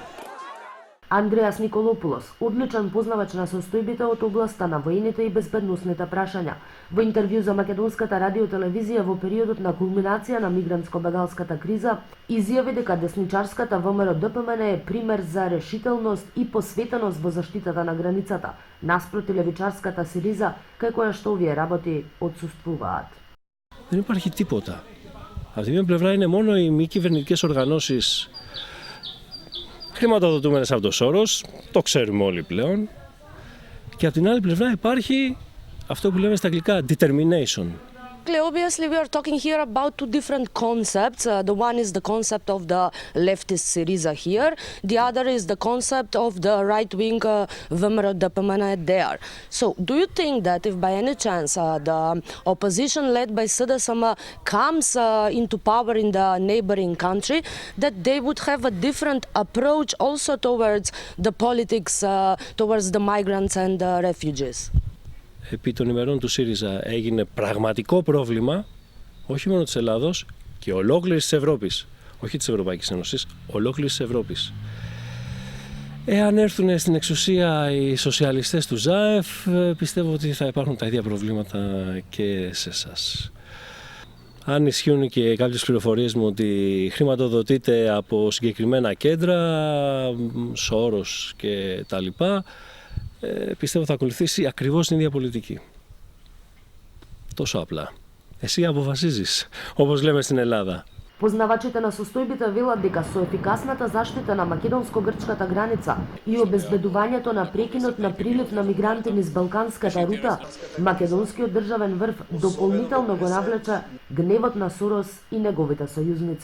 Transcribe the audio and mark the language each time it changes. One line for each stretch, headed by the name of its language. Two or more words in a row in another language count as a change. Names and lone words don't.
Macedonian: Андреас Николопулос, одличен познавач на состојбите од областа на воените и безбедносните прашања, во интервју за Македонската радиотелевизија во периодот на кулминација на мигрантско-бегалската криза, изјави дека десничарската ВМРО ДПМН е пример за решителност и посветеност во заштитата на границата, наспроти левичарската СИРИЗА, кај која што овие работи отсуствуваат.
Greek: Δεν υπάρχει τίποτα. Από τη μία πλευρά είναι μόνο οι μη κυβερνητικές οργανώσεις χρηματοδοτούμενες από το Σόρος, το ξέρουμε όλοι πλέον. Και από την άλλη πλευρά υπάρχει αυτό που λέμε στα αγγλικά determination.
English: Obviously, we are talking here about two different concepts. The one is the concept of the leftist Syriza here. The other is the concept of the right-wing VMRO DPMN there. So, do you think that if by any chance the opposition led by SDSM comes into power in the neighboring country, that they would have a different approach also towards the politics, towards the migrants and the refugees?
Greek: Επί των ημερών του ΣΥΡΙΖΑ έγινε πραγματικό πρόβλημα, όχι μόνο της Ελλάδος και ολόκληρης της Ευρώπης, όχι της Ευρωπαϊκής Ένωσης, ολόκληρης της Ευρώπης. Εάν έρθουν στην εξουσία οι σοσιαλιστές του ΖΑΕΦ, πιστεύω ότι θα υπάρχουν τα ίδια προβλήματα και σε εσάς. Αν ισχύουν και κάποιες πληροφορίες μου ότι χρηματοδοτείται από συγκεκριμένα κέντρα, Σόρος και τα λοιπά, πιστεύω θα ακολουθήσει ακριβώς την ίδια πολιτική. Τόσο απλά. Εσύ αποφασίζεις, όπως λέμε στην Ελλάδα.
Macedonian: Познавачите на состојбите велат дека со ефикасната заштита на македонско-грчката граница и обезбедувањето на прекинот на прилив на мигранти низ Балканската рута, македонскиот државен врв дополнително го навлече гневот на Сорос и неговите сојузници.